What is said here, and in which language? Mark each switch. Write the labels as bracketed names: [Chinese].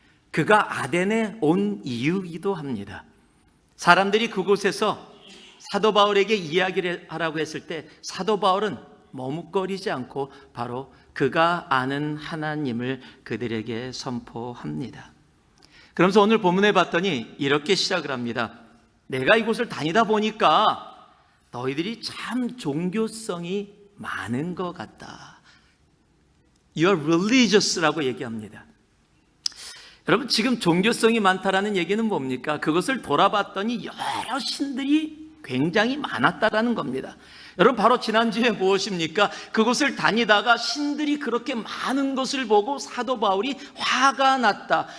[Korean] 그가 아덴에 온 이유이기도 합니다. 사람들이 그곳에서 사도 바울에게 이야기를 하라고 했을 때 사도 바울은 머뭇거리지 않고 바로 그가 아는 하나님을 그들에게 선포합니다. 그러면서 오늘 본문에 봤더니 이렇게 시작을 합니다. 내가 이곳을 다니다 보니까 너희들이 참 종교성이 많은 것 같다. [English] You are religious라고 얘기합니다. [Korean] 여러분, 지금 종교성이 많다라는 얘기는 뭡니까? 그것을 돌아봤더니 여러 신들이 굉장히 많았다라는 겁니다. 여러분, 바로 지난주에 무엇입니까? 그곳을 다니다가 신들이 그렇게 많은 것을 보고 사도 바울이 화가 났다.